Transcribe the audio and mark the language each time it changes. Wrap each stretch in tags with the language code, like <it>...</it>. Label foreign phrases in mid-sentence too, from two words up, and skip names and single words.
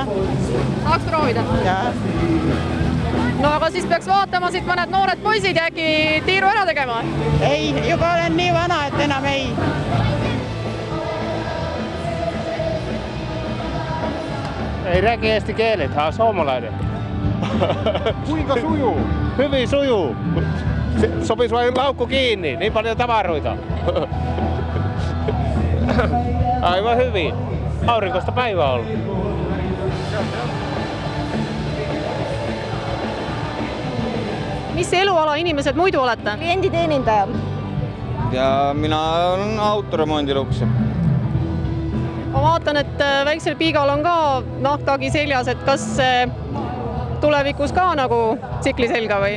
<et>Tahaks proovida? Jaa. No aga siis peaks vaatama siit mõned noored poisid ja äkki tiiru ära tegema? Ei, juba olen nii vana, et enam ei. Ei räägi eesti keelet,</et> <fi>suomalainen. Kuinka sujuu? Hyvin sujuu. Sopisi vain laukku kiinni, niin paljon tavaroita. Aivan hyvin. Aurinkoista päivää on ollut.</fi> <et>Mis eluala inimesed muidu olete? Klienditeenindaja. Ja mina olen autoremondiluks. Ma vaatan, et väiksel piigal on ka nahktagi seljas, et kas tulevikus ka nagu tsikli selga või?</et>